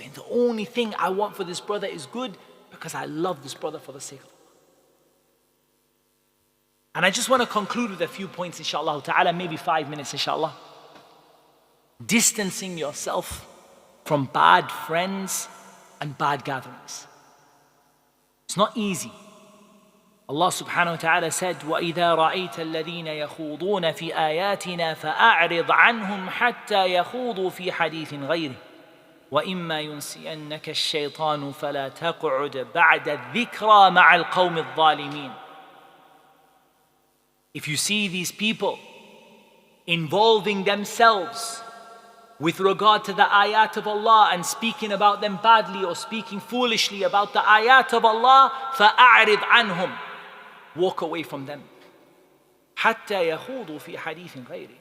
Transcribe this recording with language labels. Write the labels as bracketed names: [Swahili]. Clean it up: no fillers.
[English] And the only thing I want for this brother is good because I love this brother for the sake of Allah. And I just want to conclude with a few points, inshallah ta'ala, maybe 5 minutes, inshallah. Distancing yourself from bad friends and bad gatherings. It's not easy. Allah subhanahu wa ta'ala said, [Arabic] وَإِذَا رَأَيْتَ الَّذِينَ يَخُوضُونَ فِي آيَاتِنَا فَأَعْرِضْ عَنْهُمْ حَتَّى يَخُوضُوا فِي حَدِيثٍ غَيْرِهِ وَإِمَّا يُنْسِيَنَّكَ الشَّيْطَانُ فَلَا تَقْعُدْ بَعْدَ الذِّكْرَى مَعَ الْقَوْمِ الظَّالِمِينَ. [English] If you see these people involving themselves with regard to the ayat of Allah and speaking about them badly or speaking foolishly about the ayat of Allah, [Arabic] فَأَعْرِضْ عَنْهُمْ. [English] Walk away from them. [Arabic] حَتَّى يَخُوضُوا فِي حَدِيثٍ غَيْرِهِ.